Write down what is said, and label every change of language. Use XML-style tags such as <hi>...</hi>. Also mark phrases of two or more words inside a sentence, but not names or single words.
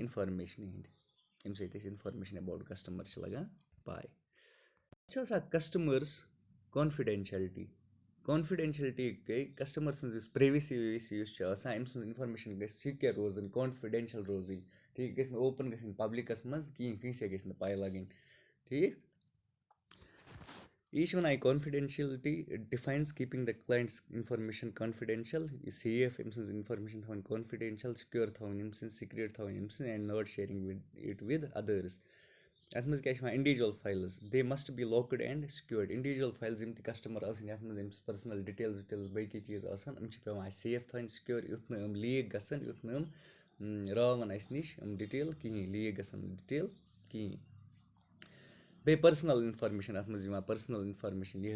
<ks>اِنفارمیشنہِ ہِنٛدۍ ییٚمہِ سۭتۍ أسۍ</ks> <en>information about customer</en> <ks>چھِ لگان پَے چھِ آسان کَسٹمٲرٕس</ks> <en>confidentiality confidentiality</en> <ks>گٔے کَسٹمَر سٕنٛز یُس پرٛیویسی ویویسی یُس چھِ آسان أمۍ سٕنٛز اِنفارمیشَن گژھِ سِکیور روزٕنۍ کانفِڈٮ۪نشَل روزٕنۍ ٹھیٖک گژھِ نہٕ اوپُن گژھٕنۍ پَبلِکَس منٛز کِہیٖنۍ کٲنٛسے گژھِ نہٕ پَے لَگٕنۍ ٹھیٖک یہِ چھِ وَنان یہِ کانفِڈٮ۪نشَلٹی</ks> <en>defines keeping the client's information confidential</en> <ks>یہِ سیف أمۍ سٕنٛز اِنفارمیشَن تھاوٕنۍ کانفِڈٮ۪نشَل سِکیور تھاوٕنۍ أمۍ سٕنٛز سِکرِٹ تھاوٕنۍ أمۍ سٕنٛز</ks> <en>and not sharing it with others</en> <ks>اَتھ منٛز کیٛاہ چھِ یِوان</ks> <en>individual files they must be locked and</en> <ks>سِکیورڈ</ks> <en>individual files</en> <ks>یِم تہِ کَسٹمَر آسان یَتھ منٛز أمِس</ks> <en>personal details</en> <ks>وِٹیلٕز باقٕے چیٖز آسان یِم چھِ پٮ۪وان اَسہِ سیف تھاوٕنۍ سِکیور یُتھ نہٕ یِم لیٖک گژھن یُتھ نہٕ یِم راوَن اَسہِ نِش یِم ڈِٹیل کِہیٖنۍ لیٖک گژھن نہٕ ڈِٹیل کِہیٖنۍ بیٚیہِ</ks> <en>personal information</en> <ks>اَتھ منٛز یِوان</ks> <en>personal information</en> <ks>یِہوٚے</ks>